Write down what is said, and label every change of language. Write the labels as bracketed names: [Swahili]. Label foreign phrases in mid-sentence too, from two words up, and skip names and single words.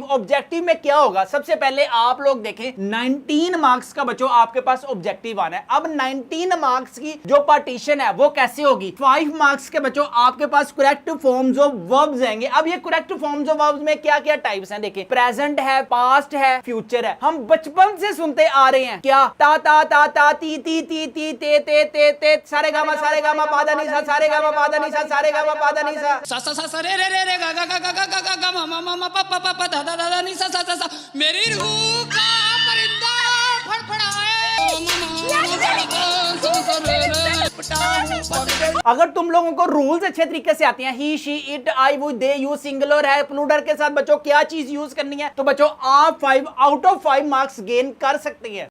[Hindi] ऑब्जेक्टिव में क्या होगा, सबसे पहले आप लोग देखें 19 मार्क्स का बच्चों आपके पास ऑब्जेक्टिव आना है। अब 19 मार्क्स की जो पार्टीशन है वो कैसे होगी, 5 मार्क्स के बच्चों आपके पास [English] correct forms of verbs [Hindi] आएंगे। अब ये [English] correct forms of verbs [Hindi] में क्या क्या टाइप्स हैं देखें, प्रेजेंट है, पास्ट है, फ्यूचर है। हम बचपन से सुनते आ रहे हैं क्या, ता ता ता ता ती ती ती ती ते ते ते ते सारे गामा पादा नी सा, सारे गामा पादा नी सा, सारे गामा पादा नी सा, सा सा सा रे रे रे रे गा गा गा गा गा गा गा मा मा मा मा पा पा पा पा दा दा दा नी सा सा सा सा। मेरी रूह का परिंदा फड़फड़ाए अगर तुम लोगों को रूल्स अच्छे तरीके से आती हैं, [English] he she it I we they you singular [Hindi] है, प्लूरल के साथ बच्चों क्या चीज यूज करनी है, तो बच्चों आप [English] 5 out of 5 marks gain [Hindi] कर सकते हैं।